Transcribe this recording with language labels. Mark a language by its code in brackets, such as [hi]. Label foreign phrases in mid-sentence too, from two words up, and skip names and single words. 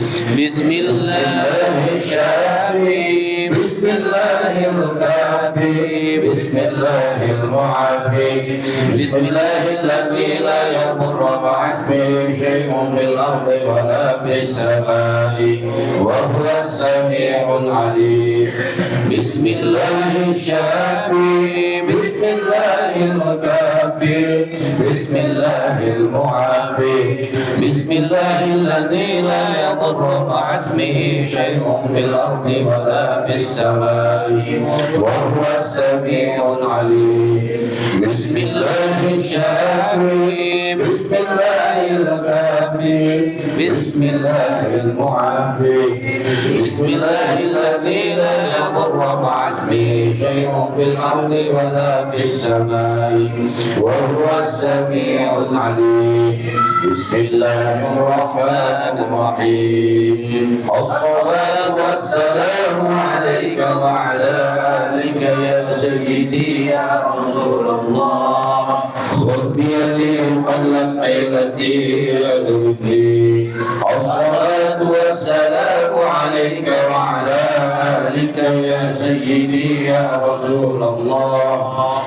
[ar] Bismillahirrahmanirrahim. Bismillahirrahmanirrahim. Bismillahirrahmanirrahim. بسم الله الذي لا يضر مع اسمه شيء في الأرض ولا في السماء وهو السميع العليم. Bismillahirrahmanirrahim. Bismillahirrahmanirrahim. Bismillahirrahmanirrahim. بسم الله الذي لا يضر مع اسمه شيء في الأرض ولا في السماء وهو السميع العليم. Bismillahirrahmanirrahim. Bismillahirrahmanirrahim. Bismillahirrahmanirrahim. بسم الله الذي لا يضر مع اسمه شيء في الأرض ولا في السماء وهو السميع العليم. Bismillahirrahmanirrahim. الصلاة والسلام عليك وعلى آلك يا سيدي يا رسول الله. خذ بيدي قلت حيلتي أدركني. الصلاة والسلام عليك وعلى آلك يا سيدي يا رسول الله.